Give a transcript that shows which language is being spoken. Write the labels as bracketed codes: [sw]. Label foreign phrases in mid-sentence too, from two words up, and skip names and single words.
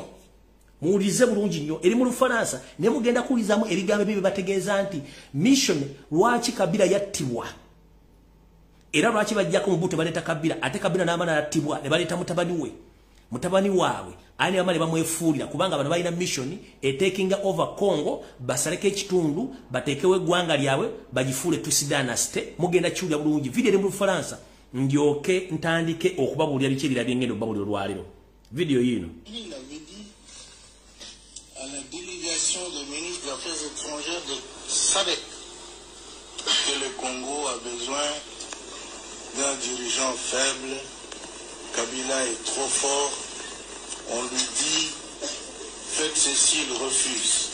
[lg] Muwulize bulungi nnyo eri mu Lufaransa ne mugenda kuwulizaamu ebigambo bye bategeeza nti mission lwaki Kabila yattibwa. Era lwaki bajjako Mobutu baleeta Kabila ate Kabila n'amana yattibwa ne baleeta mutabani waabwe ani amale bamwefuulira kubanga bano balina [en] mission taking over Congo, [lg] basaleko ekitundu bateekewo eggwanga lyabwe bagifuule Tutsi dynasty. Mugenda kiwulira bulungi video eri mu Lufaransa ndyoke ntandike okubabuulira biki ebirabye ngendo babuulira olwaliro. Video yino [fr] à la délégation des ministres des Affaires étrangères de SADC que le Congo a besoin d'un dirigeant faible. Kabila est trop fort. On lui dit faites ceci, il refuse.